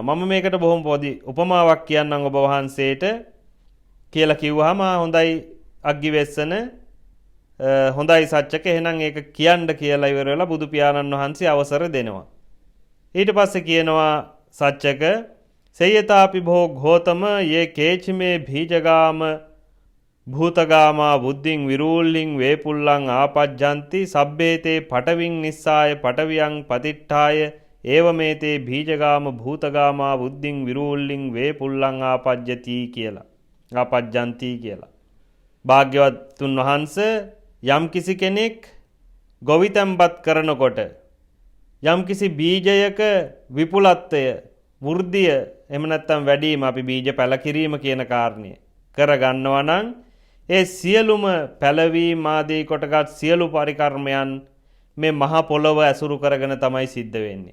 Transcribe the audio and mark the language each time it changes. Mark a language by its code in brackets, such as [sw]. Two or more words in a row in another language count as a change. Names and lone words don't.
[si] මම මේකට බොහොම පොඩි උපමාවක් කියන්නම් ඔබ වහන්සේට කියලා කිව්වහම හොඳයි අග්ගිවෙස්සන හොඳයි සච්චක එහෙනම් ඒක කියන්න කියලා ඉවර වෙලා බුදු පියාණන් වහන්සේ අවසර දෙනවා. ඊට පස්සේ කියනවා [pi] සච්චක සේයතාපි භෝ ගෝතම යේ කේචිමේ බීජගාම භූතගාමා බුද්ධින් විරූල්ලින් වේපුල්ලං ආපජ්ජಂತಿ සබ්බේතේ පටවින් නිස්සාය පටවියං පතිට්ඨාය ඒවමේතේ බීජගාම භූතගාමා බුද්ධින් විරූල්ලින් වේපුල්ලං ආපජ්ජති කියලා ආපජ්ජಂತಿ කියලා. [si] භාග්‍යවතුන් වහන්සේ යම් කිසි කෙනෙක් ගොවිතැන්පත් කරනකොට යම් කිසි බීජයක විපුලත්වය වෘද්ධිය එහෙම නැත්නම් වැඩිම අපි බීජ පැලකිරීම කියන කාරණය කරගන්නවා නම් ඒ සියලුම පැලවීම ආදී කොටගත් සියලු පරිකර්මයන් මේ මහ පොළොව ඇසුරු කරගෙන තමයි සිද්ධ වෙන්නේ.